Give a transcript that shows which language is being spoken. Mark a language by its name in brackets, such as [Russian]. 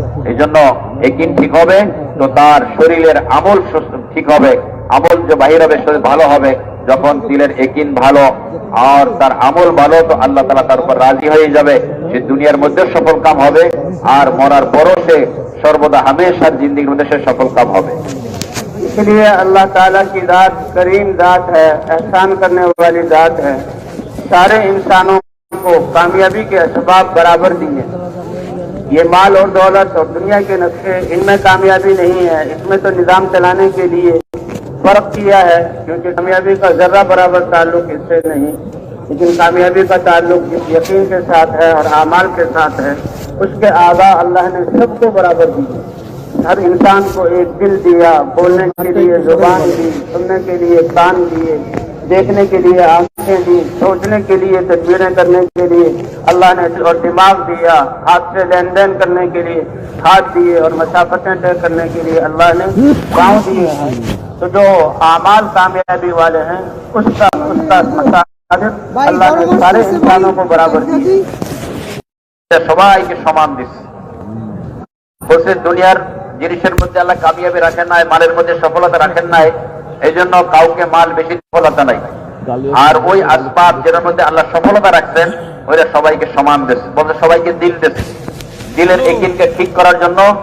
[Bangla] এই জন্য ইয়াকিন ঠিক হবে তো তার শরীরের আমল ঠিক হবে, আমল যে বাহির হবে শরীর ভালো হবে। যখন দিলের ইয়াকিন ভালো আর তার আমল ভালো, তো আল্লাহ তাআলা তার উপর রাজি হয়ে যাবে, সে দুনিয়ার মধ্যে সফল কাম হবে আর মরার পরও সে সর্বদা হামেশার জিন্দেগির মধ্যে সে সফল কাম হবে। [Hindi] इसलिए अल्लाह ताला की जात करीम जात है, एहसान करने वाली जात है। सारे इंसानों को कामयाबी के असबाब बराबर दिए। ये माल और दौलत और दुनिया के नक्शे, इनमें कामयाबी नहीं है, इसमें तो निजाम चलाने के लिए फर्क किया है, क्योंकि कामयाबी का जर्रा बराबर ताल्लुक इससे नहीं, लेकिन कामयाबी का ताल्लुक जिस यकीन के साथ है और आमाल के साथ है, उसके आगा अल्लाह ने सबको बराबर दिए। हर इंसान को एक दिल दिया, बोलने के लिए जुबान दी, सुनने के लिए कान दिए, देखने के लिए आंखें दी, सोचने के लिए, तदबीरें करने के लिए अल्लाह ने, और दिमाग दिया, हाथ से लेन देन करने के लिए हाथ दिए, और मसाफतें तय करने के लिए अल्लाह ने पाँव दिए हैं। तो जो आमाल कामयाबी वाले हैं उसका मसादिर अल्लाह ने सारे इंसानों को बराबर दिए, [Bangla] সবাইকে সমান দিচ্ছে। বলছে দুনিয়ার জিনিসের মধ্যে আল্লাহ কামিয়াবি রাখেন নাই, মালের মধ্যে সফলতা রাখেন নাই, এই জন্য কাউকে মাল বেশি সফলতা নাই। আর ওই আসবাব যেটার মধ্যে আল্লাহ সফলতা রাখছেন ওইটা সবাইকে সমান দিচ্ছে। বলতে সবাইকে দিল দিচ্ছে, দিলের ইয়াকিনকে ঠিক করার জন্য।